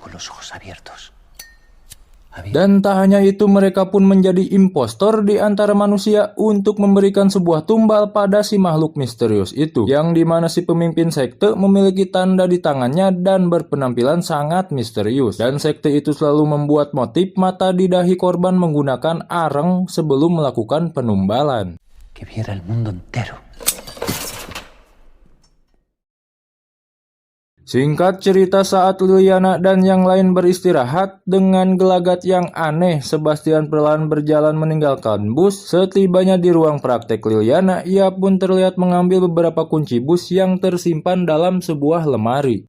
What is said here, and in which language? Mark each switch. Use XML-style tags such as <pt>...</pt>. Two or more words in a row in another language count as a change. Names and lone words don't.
<id>Dan tak hanya itu, mereka pun menjadi impostor di antara manusia untuk memberikan sebuah tumbal pada si makhluk misterius itu, yang dimana si pemimpin sekte memiliki tanda di tangannya dan berpenampilan sangat misterius. Dan sekte itu selalu membuat motif mata di dahi korban menggunakan areng sebelum melakukan penumbalan.</id> <es>Que viera el mundo entero.</es> <id>Singkat cerita, saat Liliana dan yang lain beristirahat, dengan gelagat yang aneh, Sebastian perlahan berjalan meninggalkan bus. Setibanya di ruang praktek Liliana, ia pun terlihat mengambil beberapa kunci bus yang tersimpan dalam sebuah lemari.</id>